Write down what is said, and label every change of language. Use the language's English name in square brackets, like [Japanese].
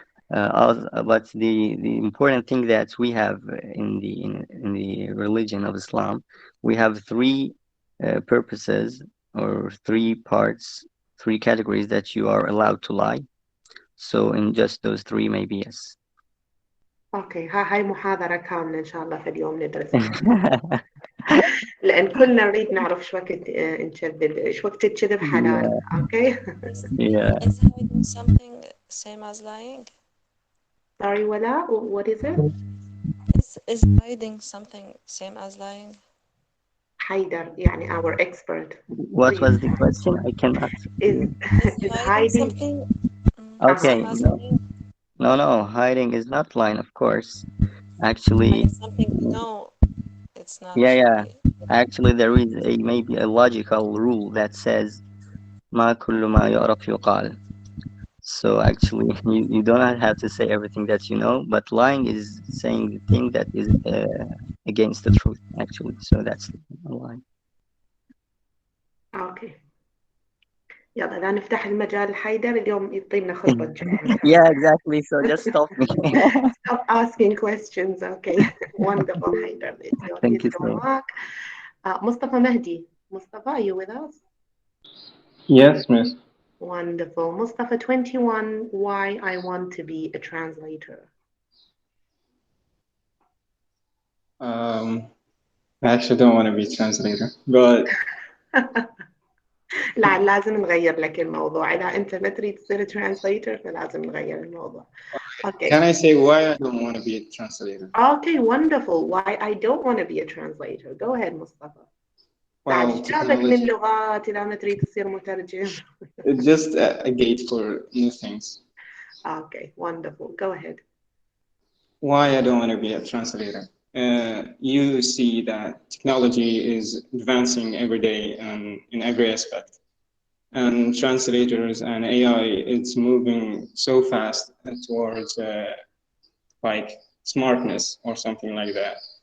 [English] But the important thing that we have in the religion of Islam, we have three purposes or three parts, three categories that you are allowed to lie. So in just those three, maybe yes. [Arabic] اوكي، هاي محاضرة كاملة ان شاء الله في اليوم ندرسها. لان كلنا نريد نعرف شو وقت نكذب، شو وقت الكذب حلال. اوكي. [English] Yeah. Is hiding something same as lying? Sorry, Wala, what is it? Is hiding something same as lying? Haider, يعني our expert. What was the question? I cannot. Is hiding something Okay. same as No. lying? No, hiding is not lying, of course. Actually, Something no, it's not. yeah. Actually, there is maybe a logical rule that says [Arabic] ما كل ما يعرف يقال. [English] So actually, you don't have to say everything that you know, but lying is saying the thing that is against the truth, actually. So that's a lie. [Arabic] اوكي. يلا لا نفتح المجال لحيدر، اليوم يعطينا خطبة. [English] Yeah, exactly. So just stop me. Stop asking questions. Okay. Wonderful, Haider. Thank you so much. Mustafa Mahdi. Mustafa, are you with us? Yes, miss. Wonderful. Mustafa, 21, why I want to be a translator? I actually don't want to be a translator, but [Arabic] لا لازم نغير لك الموضوع. إذا أنت ما تريد تصير translator فلازم نغير الموضوع. [English] Okay. Can I say why I don't want to be a translator? Okay, wonderful. Why I don't want to be a translator. Go ahead, Mustafa. Well, [Arabic] جابك من لغات إذا ما تريد تصير مترجم. [English] It's just a gate for new things. Okay, wonderful. Go ahead. Why I don't want to be a translator? You see that technology is advancing every day and in every aspect. And translators and AI, it's moving so fast towards like smartness or something like that.